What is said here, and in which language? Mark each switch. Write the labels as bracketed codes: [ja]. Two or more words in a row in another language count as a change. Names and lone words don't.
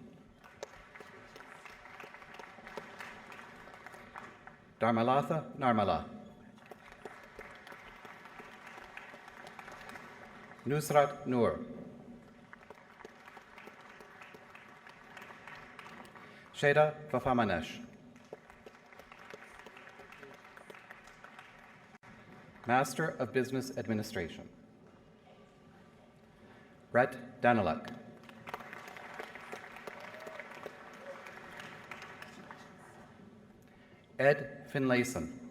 [en] Dharmalatha Narmala. Nusrat Noor. Sheda Vafamanesh. Master of Business Administration. Brett Daniluk. Ed Finlayson.